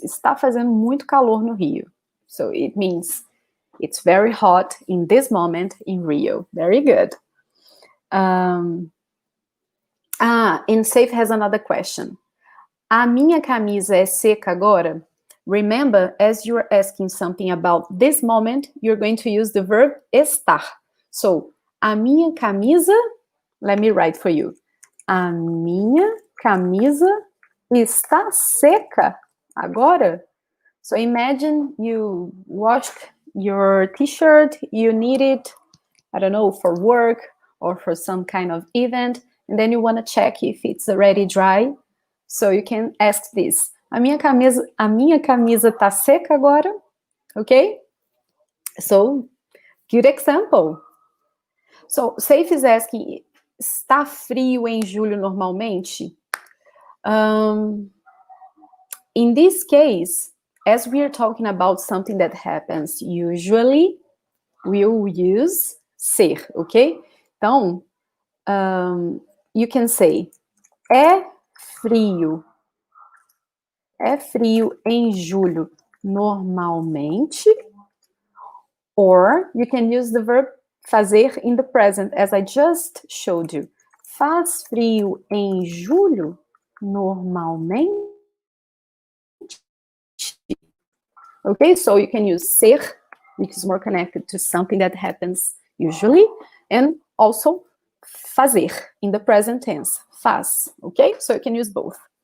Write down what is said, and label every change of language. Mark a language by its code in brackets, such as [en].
[pt] Está fazendo muito calor no Rio. [en] So it means it's very hot in this moment in Rio. Very good. And Safe has another question. [pt] A minha camisa é seca agora? [en] Remember, as you are asking something about this moment, you're going to use the verb estar. So, [pt] a minha camisa, [en] let me write for you. [pt] A minha camisa está seca agora? [en] So imagine you washed your t-shirt, you need it, I don't know, for work or for some kind of event, and then you want to check if it's already dry. So you can ask this. [pt] A minha camisa tá seca agora? Okay? [en] So, good example. So, Safe is asking, [pt] está frio em julho normalmente? [en] In this case, as we are talking about something that happens usually, we'll use ser, okay? [pt] Então, [en] you can say, [pt] é frio em julho normalmente, [en] or you can use the verb fazer in the present, as I just showed you. [pt] Faz frio em julho normalmente? [en] Okay, so you can use ser, which is more connected to something that happens usually, and also fazer in the present tense, faz. Okay, so you can use both.